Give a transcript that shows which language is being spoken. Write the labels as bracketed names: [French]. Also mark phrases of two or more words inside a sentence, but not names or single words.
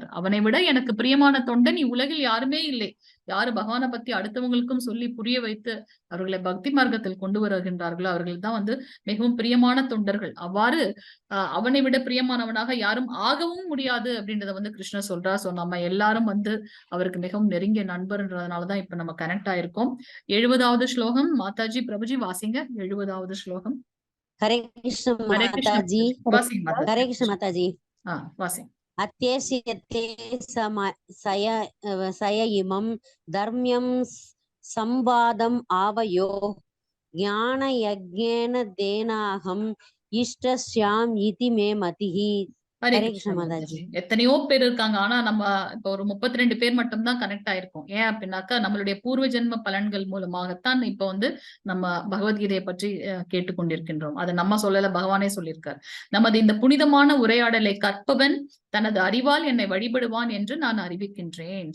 [Tamil] அவனை விட எனக்கு பிரியமான தொண்டன் உலகில் யாருமே இல்லை. யாரு பகவானை பத்தி அடுத்தவங்களுக்கும் சொல்லி புரிய வைத்து அவர்களை பக்தி மார்க்கத்தில் கொண்டு வருகின்றார்களோ அவர்கள் தான் மிகவும் பிரியமான தொண்டர்கள். அவ்வாறு அவனை விட பிரியமானவனாக யாரும் ஆகவும் முடியாது அப்படின்றத கிருஷ்ணர் சொல்றா. சோ நம்ம எல்லாரும் அவருக்கு மிகவும் நெருங்கிய நண்பர்ன்றதுனாலதான் இப்ப நம்ம கனெக்ட் ஆயிருக்கோம். 70வது ஸ்லோகம் மாதாஜி பிரபுஜி வாசிங்க. 70வது ஸ்லோகம். [Hindi] हरे कृष्ण माताजी, हरे कृष्ण माताजी। [Sanskrit] अत्येष्यते सय इमं धर्म्यं संवादम् आवयो ज्ञानयज्ञेन तेनाहम् इष्टस्याम् इति मे मतिः। [Tamil] ஹரே கிருஷ்ண மாதாஜி. எத்தனையோ பேர் இருக்காங்க. ஆனா நம்ம இப்ப ஒரு 32 பேர் மட்டும் தான் கனெக்ட் ஆயிருக்கோம். ஏன் அப்படின்னாக்கா நம்மளுடைய பூர்வ ஜென்ம பலன்கள் மூலமாகத்தான் இப்ப நம்ம பகவத்கீதையை பற்றி கேட்டுக்கொண்டிருக்கின்றோம். அதை நம்ம சொல்லல, பகவானே சொல்லியிருக்கார். நமது இந்த புனிதமான உரையாடலை கற்பவன் தனது அறிவால் என்னை வழிபடுவான் என்று நான் அறிவிக்கின்றேன்.